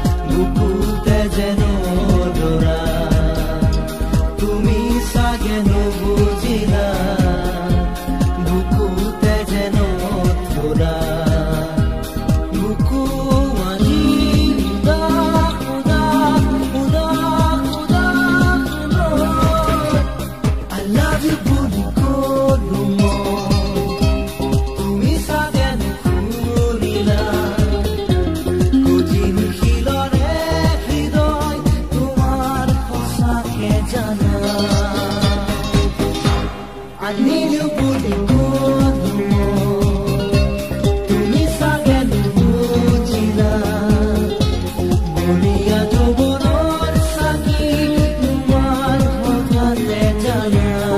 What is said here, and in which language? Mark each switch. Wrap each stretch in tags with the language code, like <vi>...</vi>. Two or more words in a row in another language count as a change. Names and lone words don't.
<as>বুকুতে যেন ধৰা, তুমি চাগে নুবুজিলা। বুকুতে যেন ধৰা, বুকু আজি উদাস, উদাস, উদাস, উদাস, উদাস।</as> <en>I love you</en> <as>বুলি কলো মই, তুমি চাগে নুশুনিলা। কঠিন শিলৰে হৃদয় তোমাৰ সঁচাকে জানা।</as> <en>I need you</en> <as>বুলি কলো মই, তুমি চাগে নুবুজিলা। বলীয়া যৌৱনৰ চাকি তোমাৰ হঠাতে জানা।</as>